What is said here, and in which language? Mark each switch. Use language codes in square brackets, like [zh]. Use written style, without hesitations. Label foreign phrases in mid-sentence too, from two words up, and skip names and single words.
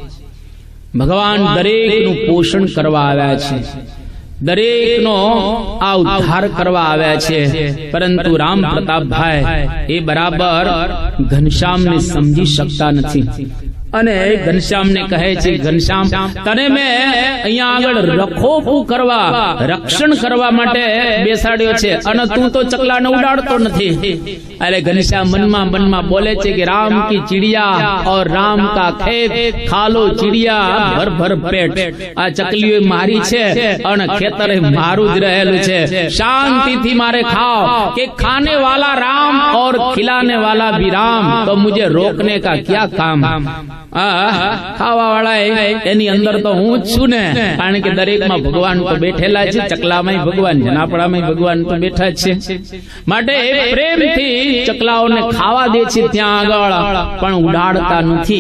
[gu] ભગવાન દરેકનું પોષણ કરવા આવ્યા છે, દરેકનો આ ઉદ્ધાર કરવા આવ્યા છે, પરંતુ રામ પ્રતાપભાઈ એ બરાબર ઘનશ્યામને સમજી શકતા નથી. અને ઘનશ્યામને કહે છે, ઘનશ્યામ તને મેં અહીંયા આગળ રખોપું કરવા, રક્ષણ કરવા માટે બેસાડ્યો છે અને તું તો ચકલાને ઉડાડતો નથી. અરે ઘનશ્યામ મનમાં બોલે છે કે [hi] राम की चिड़िया और राम का खेत खालो चिड़िया भर भर पेट. [gu] આ ચકલીઓ મારી છે અને ખેતર મારું જ રહેલું છે. શાંતિથી મારે ખાઓ કે [hi] ખાने वाला राम और खिलाने वाला भी राम, तो मुझे रोकने का क्या काम? [gu] ખાવા વાળા એની અંદર તો હું જ છું ને, કારણ કે દરેકમાં ભગવાન તો બેઠેલા છે. ચકલામાં ભગવાન, જનાપડામાં ભગવાન તો બેઠા છે. માટે પ્રેમથી ચકલાઓને ખાવા દે છે ત્યાં આગળ, પણ ઉડાડતા નથી.